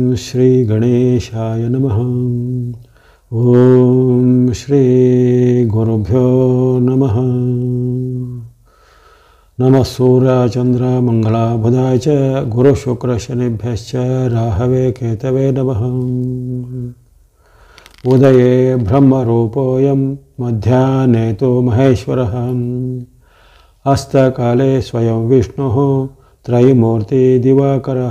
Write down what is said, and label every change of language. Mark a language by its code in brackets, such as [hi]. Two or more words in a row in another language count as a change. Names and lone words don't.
[sa] ಶ್ರೀ ಗಣೇಶಾಯ ನಮಃ. ಓಂ ಶ್ರೀ ಗುರುಭ್ಯೋ ನಮಃ. ನಮಃ ಸೂರ್ಯ ಚಂದ್ರ ಮಂಗಳ ಬುಧಾಯ ಚ ಗುರು ಶುಕ್ರ ಶನಿಭ್ಯಶ್ಚ ರಾಹವೇ ಕೇತವೇ ನಮಃ. ಉದಯೇ ಬ್ರಹ್ಮರೂಪೋಯಂ ಮಧ್ಯಾಹ್ನೇ ತು ಮಹೇಶ್ವರಃ. ಹಸ್ತಕಾಲೇ ಸ್ವಯಂ ವಿಷ್ಣುಃ ತ್ರೈಮೂರ್ತಿ ದಿವಾಕರಃ.